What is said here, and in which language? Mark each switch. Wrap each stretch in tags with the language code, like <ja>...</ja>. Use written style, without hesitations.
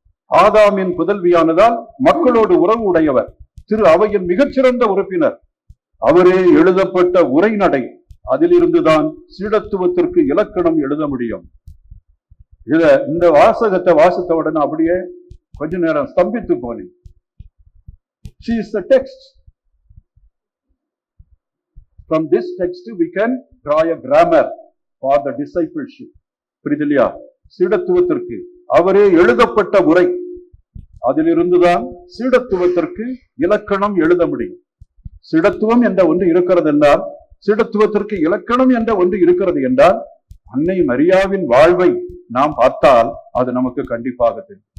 <ta>ஆதாமின் புதல்வியானதால் மக்களோடு உறவு உடையவர், திரு அவையின் மிகச்சிறந்த உறுப்பினர். அவரே எழுதப்பட்ட உரைநடை, அதிலிருந்துதான் சீடத்துவத்திற்கு இலக்கணம் எழுத முடியும். இந்த வாசகத்தை வாசித்த உடனே அப்படியே கொஞ்ச நேரம் ஸ்தம்பித்து போனேன்.</ta> <en>She is the text. From this text we can draw a grammar for the discipleship.</en> <ta>புரியுதுலையா? சீடத்துவத்திற்கு அவரே எழுதப்பட்ட உரை, அதிலிருந்துதான் சீடத்துவத்திற்கு இலக்கணம் எழுத முடியும். சீடத்துவம் என்ற ஒன்று இருக்கிறது என்றால், சீடத்துவத்திற்கு இலக்கணம் என்ற ஒன்று இருக்கிறது என்றால், அன்னை மரியாவின் வாழ்வை நாம் பார்த்தால் அது நமக்கு கண்டிப்பாக தெரியும்.</ta>